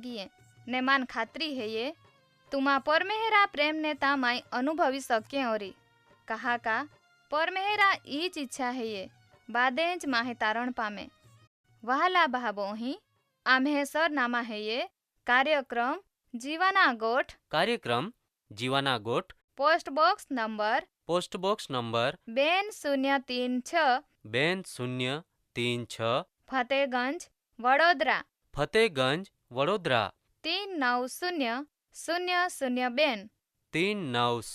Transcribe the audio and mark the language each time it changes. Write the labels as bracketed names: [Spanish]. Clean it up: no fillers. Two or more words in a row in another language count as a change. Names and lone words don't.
[Bhili] गिये ने मान खात्री है ये तुमा परमेहरा प्रेम ने तामाई अनुभवी सके ओरी कहा का परमेहरा ईच इच्छा है ये बादेंज माहे तारण पामे। वहाला भाबो ही आम्हे सर नामा है ये कार्यक्रम जीवाना गोठ पोस्ट बॉक्स नंबर 2036 फतेहगंज वडोदरा 390002